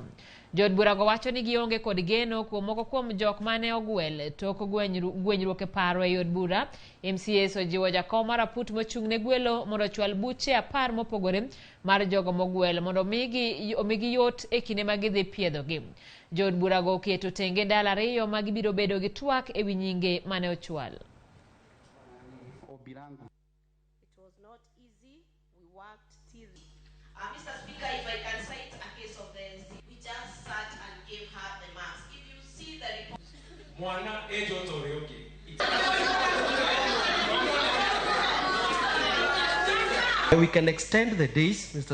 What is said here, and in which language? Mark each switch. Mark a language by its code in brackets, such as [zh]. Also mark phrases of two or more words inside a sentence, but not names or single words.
[luo] Jod burago wacho ni gionge kod geno kuom moko kuom jok mane ogwel tok gwenyruok e paro e od bura. MCAs ojiwo jakom maraput mochung' ne gwelo mondo chwal buche 10 mopogore mar jogo mogwel mondo omigi yot e kinde magidhi piedhogi. Jod burago oketo tenge dala ariyo magibiro bedo gi twak e wi nyinge mane ochwal. [en] It was not easy. We worked till Mr. Speaker, if I can cite a case of this, we just sat and gave her the mask. If you see the report, we can extend the days, Mr.